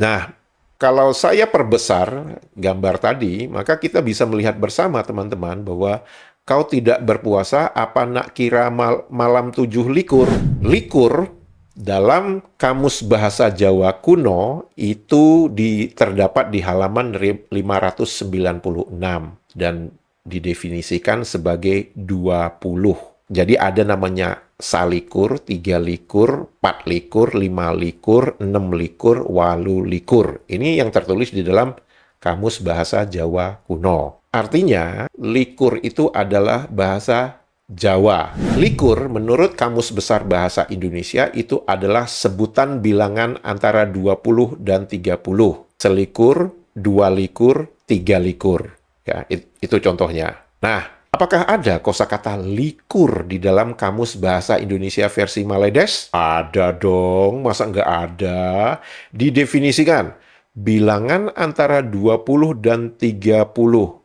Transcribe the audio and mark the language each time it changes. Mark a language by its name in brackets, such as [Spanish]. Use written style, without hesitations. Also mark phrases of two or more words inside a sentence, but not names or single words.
[Indonesian] Nah, kalau saya perbesar gambar tadi, maka kita bisa melihat bersama teman-teman bahwa kau tidak berpuasa, [Malay] apa nak kira [Indonesian] malam 7 likur? Likur dalam Kamus Bahasa Jawa Kuno itu terdapat di halaman 596 dan didefinisikan sebagai 20. Jadi ada namanya salikur, 3 likur, 4 likur, 5 likur, 6 likur, 8 likur. Ini yang tertulis di dalam Kamus Bahasa Jawa Kuno. Artinya, likur itu adalah bahasa Jawa. Likur menurut Kamus Besar Bahasa Indonesia itu adalah sebutan bilangan antara 20 dan 30. Selikur, 2 likur, 3 likur. Ya, itu contohnya. Nah, apakah ada kosakata likur di dalam Kamus Bahasa Indonesia versi Maledes? Ada dong, masa nggak ada? Didefinisikan, bilangan antara 20 dan 30.